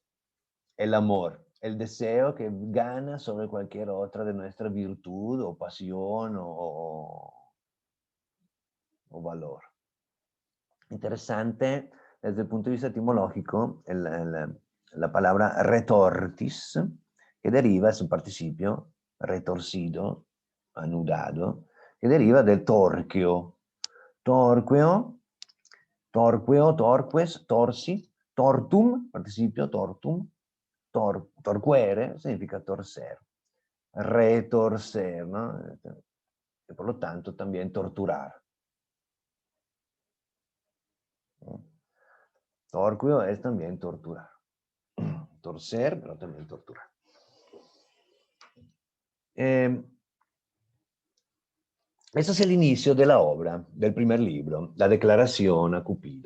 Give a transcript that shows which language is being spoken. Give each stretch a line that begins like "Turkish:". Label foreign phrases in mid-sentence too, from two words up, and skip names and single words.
Spanish: El amor, el deseo que gana sobre cualquier otra de nuestra virtud o pasión o valor. Interesante desde el punto de vista etimológico la palabra retortis, que deriva, es un participio retorcido, anudado, que deriva del torqueo.
Latin: Torqueo, torqueo, torques, torsi, tortum,
Spanish: participio tortum, torquere significa torcer, retorcer, ¿no? Y por lo tanto también torturar. ¿No? Torqueo es también torturar. Torcer, pero también torturar. Ese es el inicio de la obra, del primer libro, la declaración a Cupido.